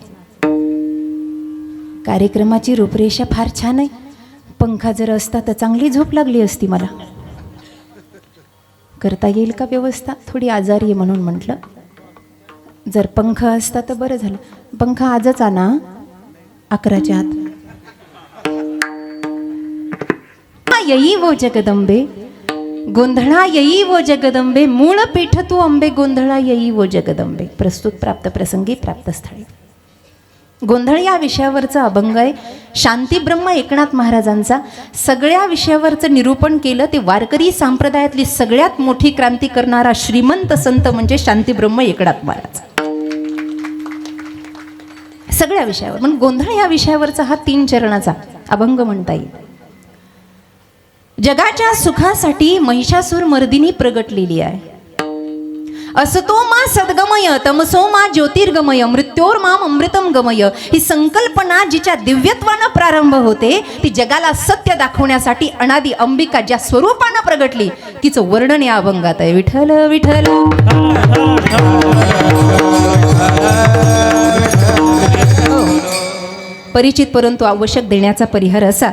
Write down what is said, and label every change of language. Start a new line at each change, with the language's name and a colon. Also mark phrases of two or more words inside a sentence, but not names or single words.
Marathi: कार्यक्रमाची रूपरेषा फार छान आहे. पंखा जर असता तर चांगली झोप लागली असती मला. करता येईल का व्यवस्था? थोडी आजारी आहे म्हणून म्हटलं जर पंखा असता तर बरं झालं. पंखा आजच आणा 11च्या आत. येई वो जगदंबे गोंधळा येई वो जगदंबे मूळ पीठ तू अंबे गोंधळा येई वो जगदंबे. प्रस्तुत प्राप्त प्रसंगी प्राप्त स्थळी. गोंधळ या विषयावरचा अभंग आहे. शांतीब्रह्म एकनाथ महाराजांचा. सगळ्या विषयावरचं निरूपण केलं ते वारकरी संप्रदायातली सगळ्यात मोठी क्रांती करणारा श्रीमंत संत म्हणजे शांतीब्रह्म एकनाथ महाराज. सगळ्या विषयावर पण गोंधळ या विषयावरचा हा 3 चरणाचा अभंग म्हणता येईल. जगाच्या सुखासाठी महिषासूर मर्दिनी प्रगटलेली आहे.
Sanskrit: असतो मा सद्गमय तमसो मा ज्योतिर्गमय मृत्योर माम अमृतम गमय.
Marathi: ही संकल्पना जिच्या दिव्यत्वानं प्रारंभ होते ती जगाला सत्य दाखवण्यासाठी अनादी अंबिका ज्या स्वरूपानं प्रगटली तिचं वर्णन या अभंगात आहे. विठ्ठल विठ्ठल. परिचित परंतु आवश्यक देण्याचा परिहार असा.